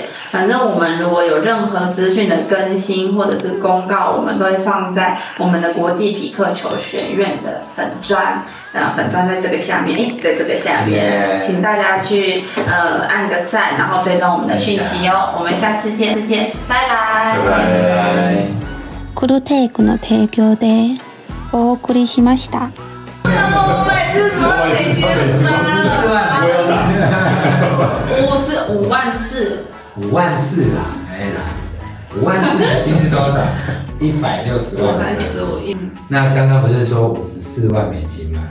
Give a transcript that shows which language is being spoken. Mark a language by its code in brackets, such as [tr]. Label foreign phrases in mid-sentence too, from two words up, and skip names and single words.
[zh] 反正我们如果有任何资讯的更新或者是公告，我们都会放在我们的国际匹克球学院的粉专。粉专在这个下面，在这个下面，请大家去按个赞，然后追踪我们的讯息哦。我们下次见，拜拜。拜拜。 [ja] クルテイクの提供でお送りしました。 [zh] 5 万是什么美金吗？5万4。 5万4啦，5万4美金是多少？160万。那刚刚不是说54万美金吗？